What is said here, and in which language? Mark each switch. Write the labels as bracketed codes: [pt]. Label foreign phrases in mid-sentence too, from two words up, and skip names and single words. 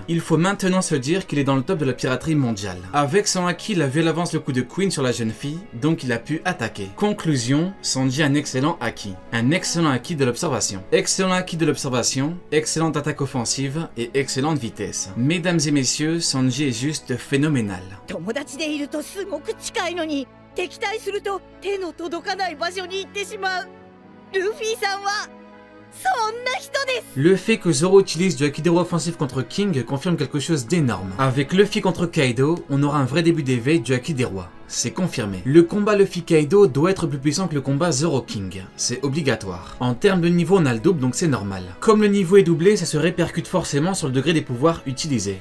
[fr] Il faut maintenant se dire qu'il est dans le top de la piraterie mondiale. Avec son haki, il a vu à l'avance le coup de Queen sur la jeune fille, donc il a pu attaquer. Conclusion, Sanji a un excellent haki. Un excellent haki de l'observation. Excellent haki de l'observation, excellente attaque offensive et excellente vitesse. Mesdames et messieurs, Sanji est juste phénoménal. [ja] 友達でいるとすごく近いのに敵対すると手の届かない場所に行ってしまう。ルフィさんはそんな人です。 [fr] Le fait que Zoro utilise du Hakidero offensif contre King confirme quelque chose d'énorme. Avec Luffy contre Kaido, on aura un vrai début d'éveil du Haki des rois. C'est confirmé. Le combat Luffy-Kaido doit être plus puissant que le combat Zoro-King. C'est obligatoire. En termes de niveau, on a le double, donc c'est normal. Comme le niveau est doublé, ça se répercute forcément sur le degré des pouvoirs utilisés.